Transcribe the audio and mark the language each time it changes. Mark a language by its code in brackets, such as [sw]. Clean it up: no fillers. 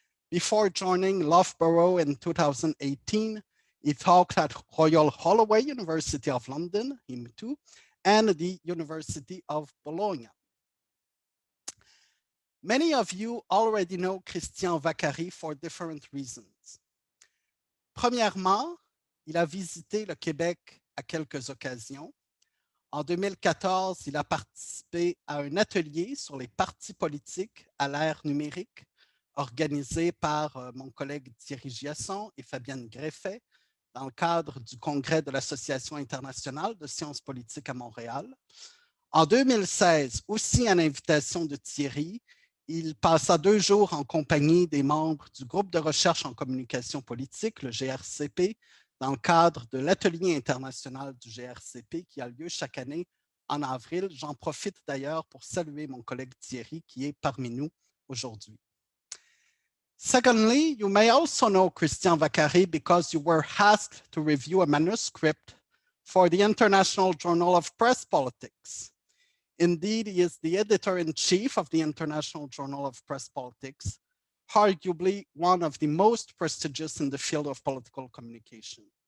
[en] Before joining Loughborough in 2018, he taught at Royal Holloway University of London, him too, and the University of Bologna. Many of you already know Cristian Vaccari for different reasons. [fr] Premièrement, il a visité le Québec à quelques occasions. En 2014, il a participé à un atelier sur les partis politiques à l'ère numérique, organisé par mon collègue Thierry Giasson et Fabienne Greffet dans le cadre du congrès de l'Association internationale de sciences politiques à Montréal. En 2016, aussi à l'invitation de Thierry, il passa 2 jours en compagnie des membres du groupe de recherche en communication politique, le GRCP, dans le cadre de l'atelier international du GRCP qui a lieu chaque année en avril. J'en profite d'ailleurs pour saluer mon collègue Thierry qui est parmi nous aujourd'hui. [en] Secondly, you may also know Cristian Vaccari because you were asked to review a manuscript for the International Journal of Press Politics. Indeed, he is the editor-in-chief of the International Journal of Press Politics, arguably one of the most prestigious in the field of political communication.